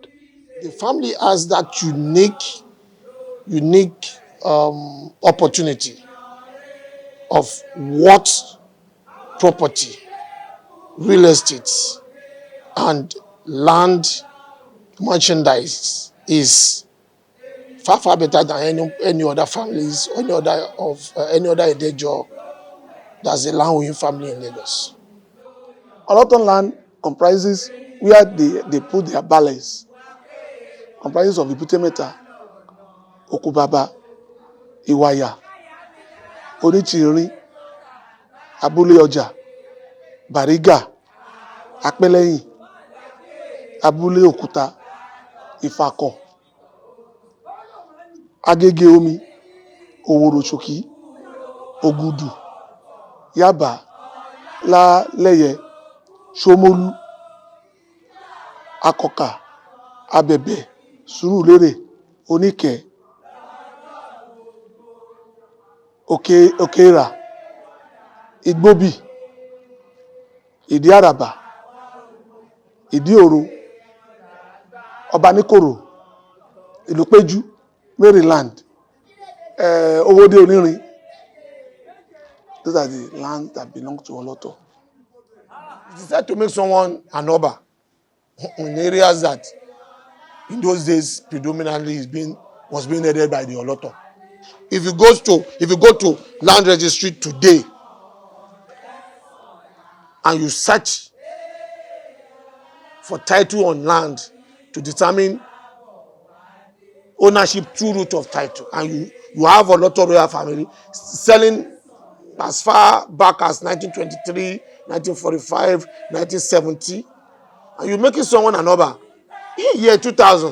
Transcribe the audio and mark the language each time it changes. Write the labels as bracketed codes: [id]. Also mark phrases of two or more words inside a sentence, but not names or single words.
[en] The family has that unique opportunity of what property, real estate, and land merchandise is far better than any other families, any other Edejo that's a land-owning family in Lagos. Oloton land comprises where they put their ballets, comprises of Ebutemeta, Okubaba, Iwaya, Onichirin, Abule Oja, Bariga, Apeleyin, Abule Okuta, Ifako, Agege Omi, Oworochoki, Ogudu, Yaba, La Leye, Shomolu, Akoka, Abebe, Surulere, Onike, Okera, Igbobi, Idi Araba, Idi Oru, Obanikoro, Ilupeju, Maryland, Owode Onirin. Those are the lands that belong to Oloto. It's decided to make someone an Oba in areas that in those days predominantly was being headed by the Oloto. If you go to land registry today and you search for title on land to determine ownership through root of title, and you have Oloto royal family selling as far back as 1923, 1945, 1970, and you're making someone an Oba in year 2000.